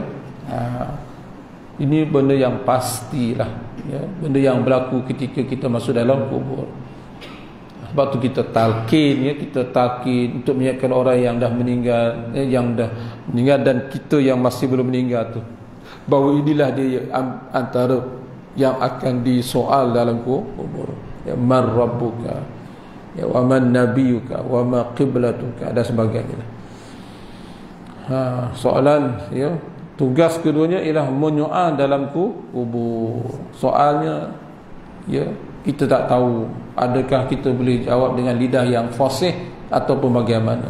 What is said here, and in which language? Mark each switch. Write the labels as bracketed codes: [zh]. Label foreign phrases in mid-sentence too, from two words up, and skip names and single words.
[ms] Ini benda yang pastilah, ya, benda yang berlaku ketika kita masuk dalam kubur. Sebab tu kita talqin, kita talqin untuk mengingatkan orang yang dah meninggal, dan kita yang masih belum meninggal tu, bahawa inilah dia antara yang akan disoal dalam kubur. [ar] من ربك ومن نبيك وما قبلتك, [ms] dan sebagainya. Soalan, tugas keduanya ialah menyoal dalam kubur. Soalnya, kita tak tahu adakah kita boleh jawab dengan lidah yang fasih ataupun bagaimana.